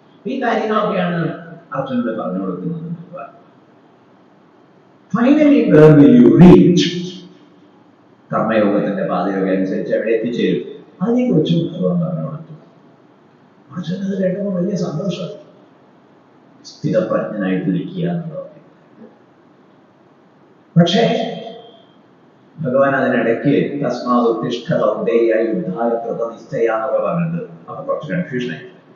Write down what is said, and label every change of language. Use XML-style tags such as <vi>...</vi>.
<ml>ഈ കാര്യങ്ങളൊക്കെയാണ് അർജുനോട് പറഞ്ഞു കൊടുക്കുന്നത്.</ml> <en>Finally where will you reach?</en> <ml>കർമ്മയോഗത്തിന്റെ പാതയൊക്കെ അനുസരിച്ച് എവിടെ എത്തിച്ചേരും, അതിനെക്കുറിച്ച് ഭഗവാൻ പറഞ്ഞു കൊടുത്തു. അർജുനത് കേട്ടപ്പോൾ വലിയ സന്തോഷം. സ്ഥിതപ്രജ്ഞനായിട്ടിരിക്കുക എന്നുള്ളതൊക്കെ. പക്ഷേ ഭഗവാൻ അതിനിടയ്ക്ക്</ml> <sa>തസ്മാത് ഉത്തിഷ്ഠ കൗന്ദേയ യുദ്ധായ കൃതനിശ്ചയ</sa> <ml>എന്നൊക്കെ പറഞ്ഞിട്ട് അപ്പൊ കുറച്ച് കൺഫ്യൂഷനായി.</ml>